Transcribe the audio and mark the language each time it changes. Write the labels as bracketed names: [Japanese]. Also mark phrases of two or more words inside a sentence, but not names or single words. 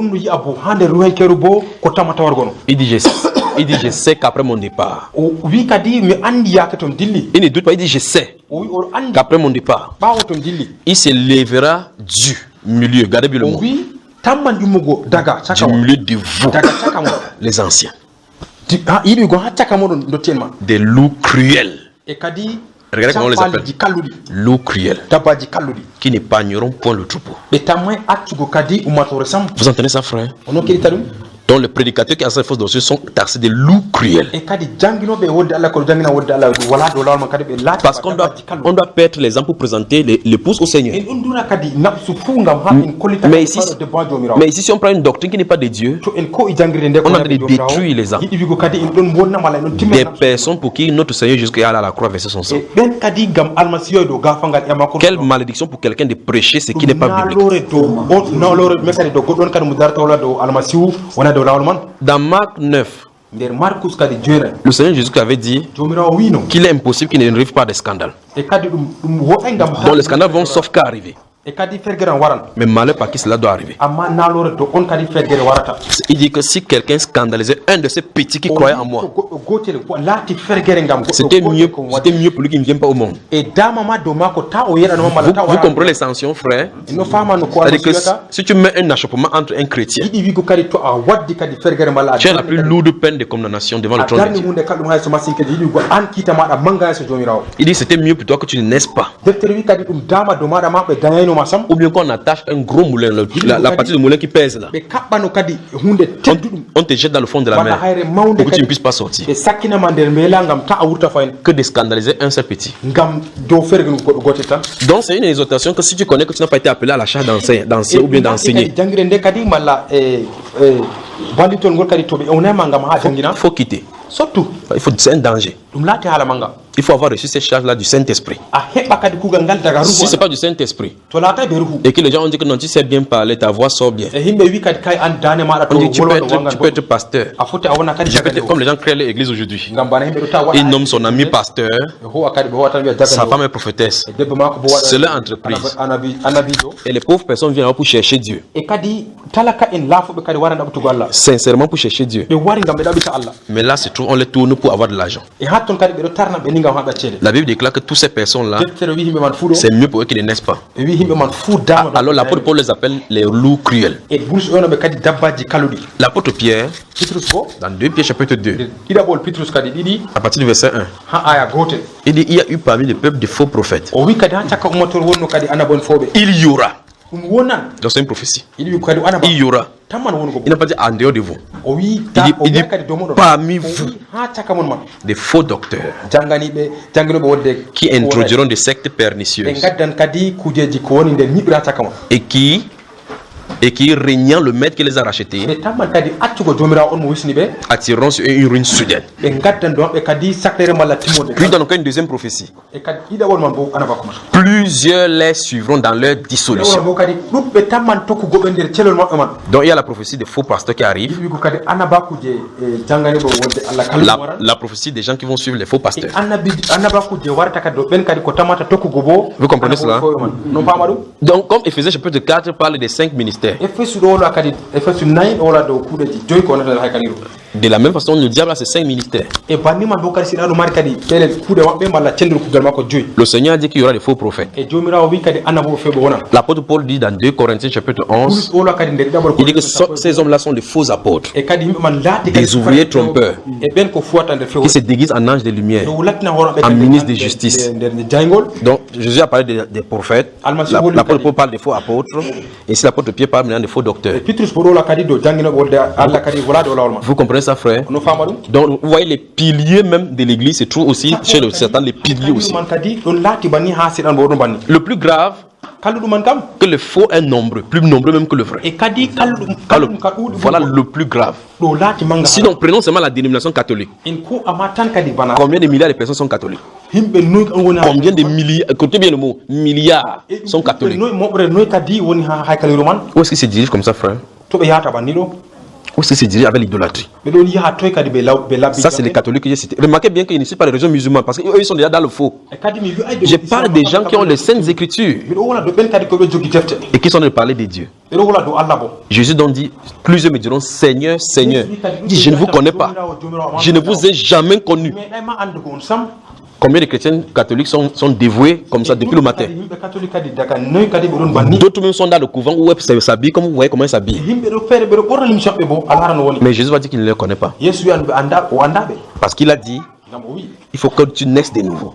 [French] Il dit je sais qu'après mon départ. Il ne doute pas, il dit je sais qu'après mon départ, il se lèvera du milieu, gardez bien le mot, du milieu de vous, les anciens. [Fula] yiɗi go hacca kamoɗon dottienma [French] des loups cruels. [Fula] e kadi [French] Regardez comment on les appelle. [Fula] kalluɗi [French] Loups cruels. [Fula] dabbaji kalluɗi [French] Qui n'épargneront point le troupeau. [Fula] ɓe tammay accugo kadi ummatore sam [French] Vous entendez ça, frère? [Fula] ono keɗita ɗum [French] Donc les prédicateurs qui enseignent les fausses doctrines sont taxés de loups cruels. [Fula] e kadi jangguinoɓe wodde allah koɗo jangguina wodde allah wala dow lawol man kadi ɓe laati [French] Parce qu'on doit perdre les âmes pour présenter l'épouse au Seigneur. [Fula] en ɗum dura kadi nafsu fuu ngam ha en kollita [French] Mais ici, [Fula] debbo jomirawo [French] mais ici, si on prend une doctrine qui n'est pas de Dieu, [Fula] to en ko e jangguirde nde [French] on a de détruire les âmes. [Fula] yiɗi wigo kadi en ɗon wonnam walla en ɗon [French] Des [Fula] timmina [French] personnes pour qui notre Seigneur jusqu'à à la croix versait son sang. [Fula] e ɓen kadi gam almasiyo dow gafangal e makko [French] Quelle malédiction pour quelqu'un de prêcher ce qui n'est pas biblique. [Fula] nalore dow on nalore me kadi dow goɗɗon kadi mo darata wala dow almasihu wona dow lawol man [French] Dans Marc 9, [Fula] nder marcus kadi joyna [French] le Seigneur Jésus avait dit [Fula] jomirawo wino [French] qu'il est impossible qu'il n'arrive pas des scandales. [Fula] e kadi ɗum woɗay gam [French] Donc les scandales vont sauf qu'à arriver. [Fula] e kadi fergueran waran [French] Mais malheur par qui cela doit arriver. [Fula] amma nalore dow on kadi ferguere warata [French] Il dit que si quelqu'un scandalisait un de ces petits qui croyaient en moi, [Fula] goɗɗo gotel laati ferguere gam [French] c'était mieux pour lui qu'il ne vienne pas au monde. [Fula] e damama dow mako ta o yeɗanoma malla [French] Vous, [Fula] ta [French] vous comprenez les sanctions, frère? [Fula] no famano ko [French] C'est-à-dire que [Fula] almasiyata [French] si tu mets un achoppement entre un chrétien, [Fula] yiɗi wigo kadi to a waddi kadi ferguere malla [French] tu as la plus lourde peine de condamnation devant le [Fula] a [French] trône de [Fula] darni [French] Dieu. [Fula] hunde kalɗum hayso masinkeji yiɗi wigo an kiita maɗa manga hayso jomirawo [French] Il dit c'était mieux pour toi que tu ne naisses pas. [Fula] deftere wi kadi ɗum dama dow maɗa ma ɓe dañaynoma sam [French] Ou bien qu'on attache un gros moulin, la partie du moulin qui pèse là. [Fula] ɓe kaɓɓano kadi hunde tedduɗum [French] On te jette dans le fond de la [Fula] waɗa [French] mer [Fula] hayre mawde [French] pour que tu ne [Fula] kadi [French] puisses pas sortir. [Fula] ɓe sakkinama nder mbela gam ta a wurta fayin [French] Que de scandaliser un seul petit. [Fula] gam dow fergue ɗum goɗɗo gotel tan [French] Donc c'est une exhortation que si tu connais que tu n'as pas été appelé à la charge d'enseigner ou bien d'enseigner, [Fula] kadi jangguire nde kadi malla ballitol ngol kadi to ɓe ewnama gam ha jangguina [French] il faut quitter. surtout C'est un danger. [Fula] ɗum laati haala manga [French] Il faut avoir reçu cette charge-là du Saint-Esprit. [Fula] a heɓɓa kadi kugal ngal daga [French] Si [Fula] ruhu [French] c'est pas du Saint-Esprit, [Fula] to laata ɓe ruhu [French] et que les gens ont dit que non, tu sais bien parler, ta voix sort bien. [Fula] e yimɓe wi kadi kay an dane maɗa to [French] On dit tu peux [Fula] wolwoɗo [French] être, [Fula] wangal [French] tu peux être pasteur. [Fula] a foti a wona kadi [French] Je peux [Fula] jagade [French] être comme les gens créent l'église aujourd'hui. [Fula] gam bana yimɓe ɗo ta [French] Il nomme son ami pasteur, [Fula] e howa kadi ɓe howa tan wiya [French] sa [Fula] jagade [French] femme est prophétesse. [Fula] e debbo mako bo [French] C'est leur entreprise. [Fula] annabijo [French] Et les pauvres personnes viennent là pour chercher Dieu. [Fula] e kadi talaka en laafuɓe kadi wara ɗaɓtugo allah [French] Sincèrement pour chercher Dieu. [Fula] ɓe wari gam ɓe ɗaɓita allah [French] Mais là, c'est tout, on les tourne pour avoir de l'argent. [Fula] e ha ton kadi ɓeɗo tarna ɓe ni gam haɓa ceede [French] La Bible déclare que toutes ces personnes-là, [Fula] deftere wi yimɓe man fuu ɗo [French] c'est mieux pour eux qu'ils ne naissent pas. [Fula] ɓe wi yimɓe man fuu dama ɗo [French] Alors l'apôtre Paul les appelle les loups cruels. [Fula] e bourse ƴonoɓe kadi dabbaji kaluɗi [French] L'apôtre Pierre, [Fula] pitrus bo [French] dans 2 Pierre chapitre 2, [Fula] nder ɗiɗaɓol pitrus kadi ɗiɗi [French] à partir du verset 1, [Fula] ha aya gotel [French] il dit il y a eu parmi le peuple de faux prophètes. [Fula] o wi kadi ha cakka ummatore wonno kadi anabon fooɓe [French] Il y aura. [Fula] ɗum wonan [French] Donc c'est une prophétie. [Fula] yiɗi wi kadi anaba [French] Il y aura. [Fula] tamman wongo [French] Il n'a pas dit en dehors de vous. [Fula] o wi [French] Il dit [Fula] kadi dow moɗon [French] parmi [Fula] o [French] vous, [Fula] wi ha cakka mon man [French] des faux docteurs [Fula] janganiɓe jangguinoɓe wonde [French] qui introduiront des sectes [Fula] ɓe [French] pernicieuses [Fula] gaddan kadi kujeji ko woni nder ñiɓira ha cakka ma [French] et qui régnant le maître qui les a rachetés, [Fula] ɓe tamman kadi accugo jomirawo on mo wisni ɓe [French] attireront sur eux une ruine soudaine. [Fula] ɓe gaddan do maɓɓe kadi saklere malla timmode [French] Puis dans encore une deuxième prophétie, [Fula] e kadi ɗiɗaɓol man bo anaba kuma [French] plusieurs les suivront dans leur [Fula] ɗiɗaɓol [French] dissolution. [Fula] bo kadi ɗuɓɓe tamman tokkugo ɓe nder celol maɓɓe man [French] Donc il y a la prophétie des faux pasteurs qui arrivent, [Fula] yiɗi wigo kadi anabakuje janganiɓe wonde allah kalluɗum waran [French] la prophétie des gens qui vont suivre les faux pasteurs. [Fula] annabakuje warata kadi ɗo ɓen kadi ko tamata tokkugo bo [French] Vous comprenez cela? [Fula] man non pama ɗum [French] Donc comme Éphésiens chapitre 4 parle des 5 ministères, [Fula] efesu ɗo wola kadi efesu 9 ɗo wola dow kuuɗeji joyi ko wonata nder haykaliru [French] de la même façon le diable a ses 5 ministères. [Fula] e banni man bo kadi siɗa ɗo mari kadi pelel kuuɗe maɓɓe malla cendude kuugal makko joyi [French] Le Seigneur a dit qu'il y aura des faux prophètes. [Fula] e jomirawo wi kadi annaboɓe feeɓe wona [French] L'apôtre Paul dit dans 2 Corinthiens chapitre 11, [Fula] ɗo wola kadi nder ɗiɗaɓol [French] il dit que ces hommes-là sont des faux apôtres [Fula] e kadi yimɓe man laati [French] Des ouvriers trompeurs. [Fula] e ɓen ko fuwata nder [French] qui [Fula] fewo [French] se déguisent en anges de lumière. [Fula] ɗo lattina hooroɓe [French] En ministre de justice. [Fula] nder jaygol [French] Donc Jésus a parlé des prophètes, l'apôtre Paul parle des faux apôtres, et si l'apôtre Pierre parle maintenant des faux docteurs. [Fula] e pitrus bo ɗo wola kadi dow jannginoɓe wolde allah kadi wala dow lawol ma [French] Vous comprenez ça, frère? [Fula] no fama ɗum [French] Donc vous voyez les piliers même de l'église se trouvent aussi chez le Satan, les piliers aussi. [Fula] man kadi ɗon laati banni ha siɗan bo ɗum banni [French] Le plus grave, [Fula] kalluɗum man kam [French] que le faux est nombreux, plus nombreux même que le vrai. [Fula] e kadi kalluɗum ka ɗuuɗi [French] Voilà le plus grave. [Fula] ɗo laati manga [French] Sinon, prenons seulement la dénomination catholique. [Fula] en ko ama tan kadi bana [French] Combien de milliards de personnes sont catholiques? [Fula] himɓe noyi on woni [French] Combien de milliards, écoutez bien le mot, milliards sont catholiques. [Fula] noyi moɓre noyi kadi woni ha haykaliru man [French] Où est-ce qu'ils se dirigent comme ça, frère? [Fula] to ɓe yahata banni ɗo [French] Où est-ce qu'ils se dirigent avec l'idolâtrie? [Fula] ɓe ɗon yaha toy kadi ɓe labbi [French] Ça, c'est les catholiques que j'ai cités. Remarquez bien qu'ils ne sont pas les régions musulmanes parce qu'eux, ils sont déjà dans le faux. [Fula] e kadi mi wi ayde [French] Je parle des gens qui ont les saintes écritures [Fula] miɗo wola dow ɓen kadi koɓe jogui defte [French] et qui sont en train de parler de Dieu. [Fula] ɓeɗo wola dow allah bo [French] Jésus donc dit, plusieurs me diront, Seigneur, Seigneur. Il dit, je ne vous connais pas. Je ne vous ai jamais connu. [Fula] meeɗayma andugo on sam [French] Combien de chrétiens catholiques sont dévoués comme ça depuis le matin? D'autres même sont dans le couvent où ils s'habillent comme vous voyez comment ils s'habillent. Mais Jésus va dire qu'il ne les connaît pas. Parce qu'il a dit, il faut que tu naisses de nouveau.